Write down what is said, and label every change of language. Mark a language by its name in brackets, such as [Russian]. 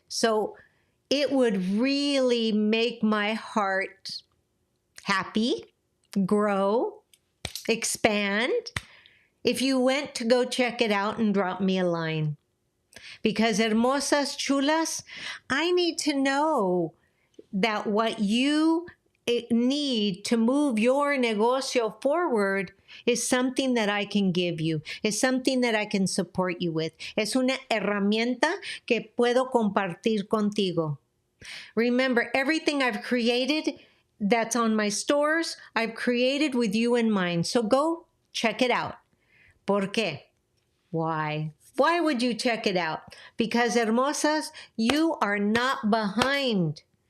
[English] So it would really make my heart happy, grow, expand, if you went to go check it out and drop me a line. Because [Spanish] hermosas chulas, [English] I need to know that what you need to move your negocio forward is something that I can give you, is something that I can support you with. [Spanish] Es una herramienta que puedo compartir contigo. [English] Remember, everything I've created that's on my stores, I've created with you in mind. So go check it out. [Spanish] ¿Por qué? [English] Why? Why would you check it out? Because, hermosas, you are not behind.